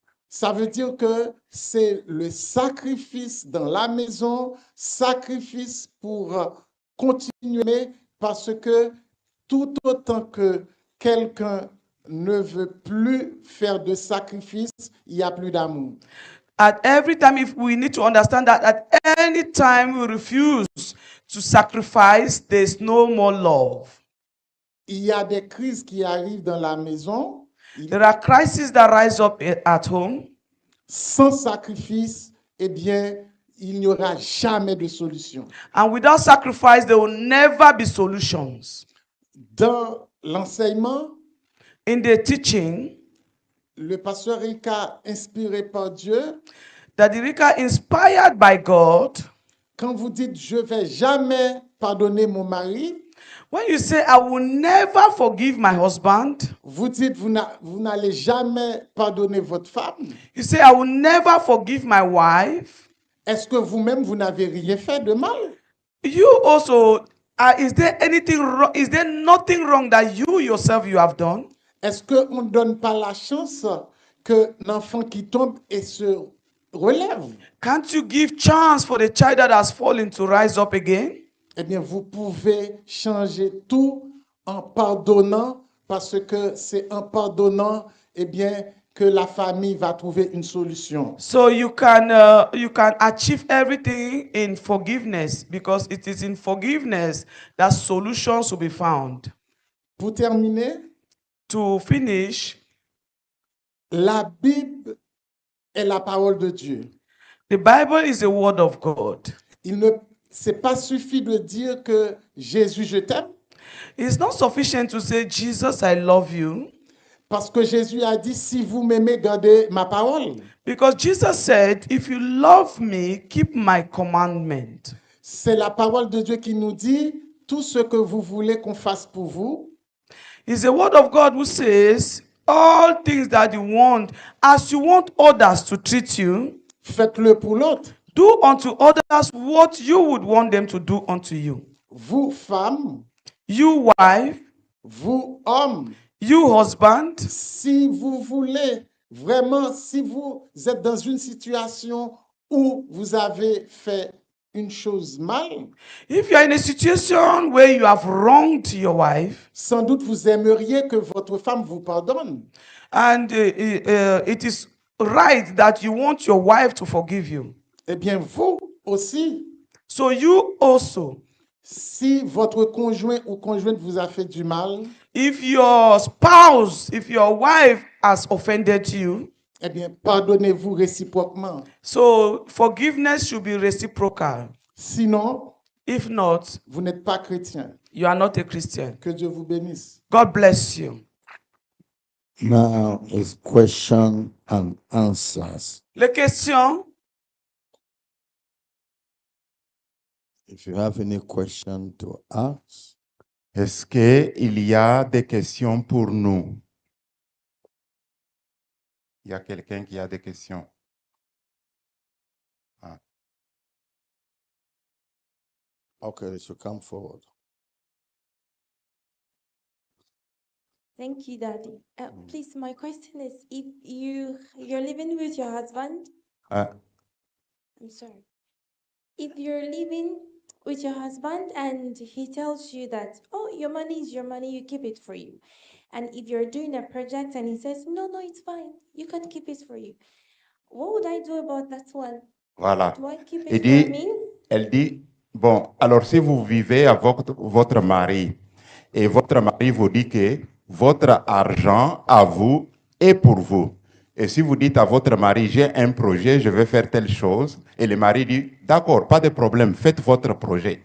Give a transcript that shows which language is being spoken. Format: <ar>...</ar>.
<fr>Ça veut dire que c'est le sacrifice dans la maison, sacrifice pour continuer, parce que tout autant que quelqu'un ne veut plus faire de sacrifice, il n'y a plus d'amour.</fr> <en>At every time, if we need to understand that at any time we refuse to sacrifice, there's no more love.</en> <fr>Il y a des crises qui arrivent dans la maison.</fr> <en>There are crises that rise up at home.</en> <fr>Sans sacrifice, eh bien, il n'y aura jamais de solution.</fr> <en>And without sacrifice, there will never be solutions.</en> <fr>Dans l'enseignement,</fr> <en>In the teaching,</en> <fr>le pasteur Rika, inspiré par Dieu,</fr> <en>that Erika, inspired by God,</en> <fr>quand vous dites « je ne vais jamais pardonner mon mari »,</fr> <en>when you say, I will never forgive my husband,</en> <fr>vous dites vous n'allez jamais pardonner votre femme.</fr> <en>you say, I will never forgive my wife.</en> <fr>Est-ce que vous-même, vous n'avez rien fait de mal?</fr> <en>You also, is there anything wrong? Is there nothing wrong that you yourself you have done?</en> <fr>Est-ce qu'on ne donne pas la chance que l'enfant qui tombe et se relève?</fr> <en>Can't you give chance for the child that has fallen to rise up again?</en> <fr>Eh bien, vous pouvez changer tout en pardonnant, parce que c'est en pardonnant, eh bien, que la famille va trouver une solution.</fr> <en>So you can achieve everything in forgiveness, because it is in forgiveness that solutions will be found.</en> <fr>Pour terminer,</fr> <en>To finish,</en> <fr>la Bible est la parole de Dieu.</fr> <en>the Bible is the word of God.</en> <fr>Il ne c'est pas suffit de dire que Jésus, je t'aime,</fr> <en>It's not sufficient to say, Jesus, I love you,</en> <fr>parce que Jésus a dit, si vous m'aimez, gardez ma parole.</fr> <en>because Jesus said, if you love me, keep my commandment.</en> <fr>C'est la parole de Dieu qui nous dit, tout ce que vous voulez qu'on fasse pour vous,</fr> <en>It's the word of God who says, all things that you want, as you want others to treat you,</en> <fr>faites-le pour l'autre.</fr> <en>do unto others what you would want them to do unto you.</en> <fr>Vous, femmes,</fr> <en>You, wife,</en> <fr>Vous, hommes,</fr> <en>you husband,</en> <fr>si vous voulez vraiment, si vous êtes dans une situation où vous avez fait une chose mal,</fr> <en>if you are in a situation where you have wronged your wife,</en> <fr>sans doute vous aimeriez que votre femme vous pardonne.</fr> <en>and it is right that you want your wife to forgive you.</en> <fr>Eh bien, vous aussi,</fr> <en>So you also,</en> <fr>si votre conjoint ou conjointe vous a fait du mal,</fr> <en>if your spouse, if your wife has offended you,</en> <fr>eh bien, pardonnez-vous réciproquement.</fr> <en>so forgiveness should be reciprocal.</en> <fr>Sinon,</fr> <en>If not,</en> <fr>vous n'êtes pas chrétien.</fr> <en>you are not a Christian.</en> <fr>Que Dieu vous bénisse.</fr> <en>God bless you. Now is question and answers.</en> <fr>Les questions,</fr> <en>If you have any question to ask,</en> <fr>Est-ce qu'il y a des questions pour nous? Il y a quelqu'un qui a des questions?</fr> <en>okay, they should come forward. Thank you, Daddy. Please, my question is, if you're living with your husband, Ah, I'm sorry. If you're living with your husband and he tells you that, oh, your money is your money, you keep it for you. And if you're doing a project and he says, no, it's fine, you can keep it for you. What would I do about that one?</en> <fr>voilà.</fr> <en>Do I keep</en> <fr>Elle</fr> <en>it for</en> <fr>dit,</fr> <en>me?</en> <fr>elle dit, bon, alors si vous vivez avec votre mari et votre mari vous dit que votre argent à vous est pour vous. Et si vous dites à votre mari, j'ai un projet, je vais faire telle chose, et le mari dit, d'accord, pas de problème, faites votre projet.</fr>